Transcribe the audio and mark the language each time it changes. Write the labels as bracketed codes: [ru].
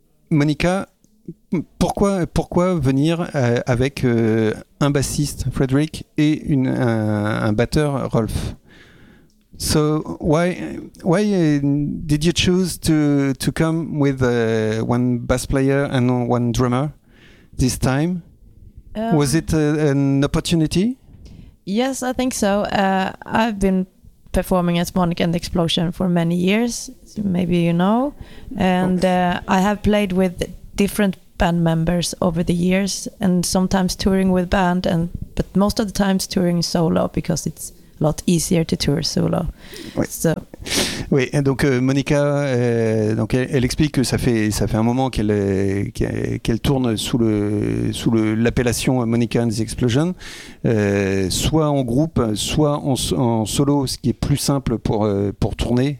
[fr] Monica, pourquoi venir avec un bassiste, Frederick, et un batteur, Rolf? [en] So why did you choose to come with one bass player and one drummer this time? Was it an opportunity? Yes, I think so. I've been performing as Monica and the Explosion for many years, maybe you know, and I have played with different band members over the years, and sometimes touring with band, and but most of the times touring solo because it's a lot easier to tour solo. So. [fr] Oui, donc Monica, donc elle explique que ça fait un moment qu'elle tourne l'appellation Monica and the Explosion, soit en groupe, soit en solo, ce qui est plus simple pour tourner.